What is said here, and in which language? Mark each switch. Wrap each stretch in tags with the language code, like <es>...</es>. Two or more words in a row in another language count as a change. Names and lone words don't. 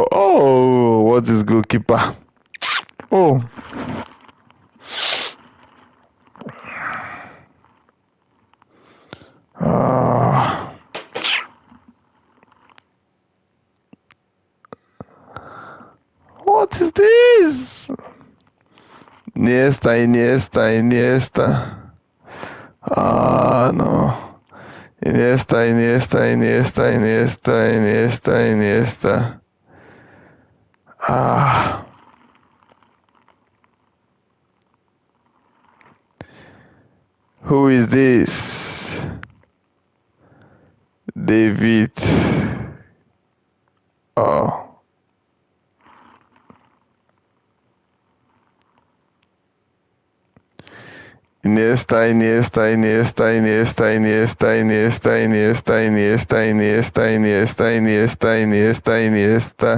<en>Oh, what is goalkeeper? Oh. What is this? Iniesta, Iniesta, Iniesta. Ah, no. Iniesta, Iniesta, Iniesta, Iniesta, Iniesta, Iniesta. Ah. Who is this? David. Oh. Iniesta, Iniesta, Iniesta, Iniesta, Iniesta, Iniesta, Iniesta, Iniesta, Iniesta, Iniesta, Iniesta, Iniesta, Iniesta.</en>